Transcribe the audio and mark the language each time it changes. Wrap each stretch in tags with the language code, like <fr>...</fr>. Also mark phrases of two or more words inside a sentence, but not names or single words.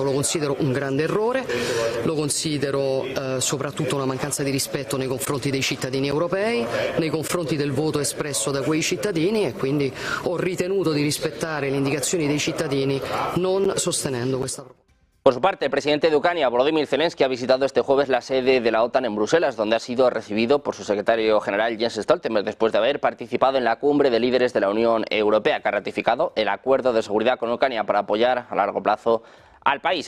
<it>Lo considero un grande errore, lo considero soprattutto una mancanza di rispetto nei confronti dei cittadini europei, nei confronti del voto espresso da quei cittadini, e quindi ho ritenuto di rispettare le indicazioni dei cittadini non sostenendo questa proposta.</it> <es>Por su parte, el presidente de Ucrania, Volodymyr Zelensky, ha visitado este jueves la sede de la OTAN en Bruselas, donde ha sido recibido por su secretario general Jens Stoltenberg, después de haber participado en la cumbre de líderes de la Unión Europea, que ha ratificado el acuerdo de seguridad con Ucrania para apoyar a largo plazo al país.</es>